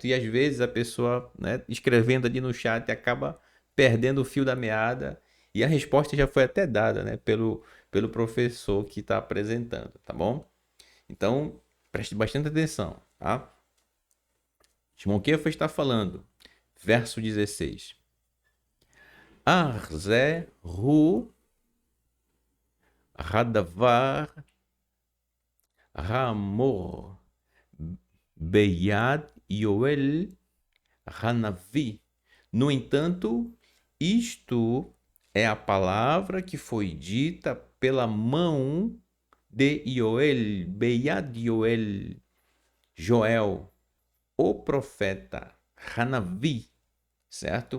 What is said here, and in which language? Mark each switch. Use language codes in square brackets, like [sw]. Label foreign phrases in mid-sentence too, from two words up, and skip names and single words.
[pt] E às vezes a pessoa, né, escrevendo ali no chat acaba perdendo o fio da meada e a resposta já foi até dada, né, pelo professor que está apresentando, tá bom? Então, preste bastante atenção, tá? Shimon Kefa está falando, verso 16. [he] אך זה הוא הדבר האמור ביד יואל הנביא. [pt] No entanto, isto é a palavra que foi dita pela mão de Yoel, [he] ביד יואל, [pt] Joel, o profeta Hanavi, certo?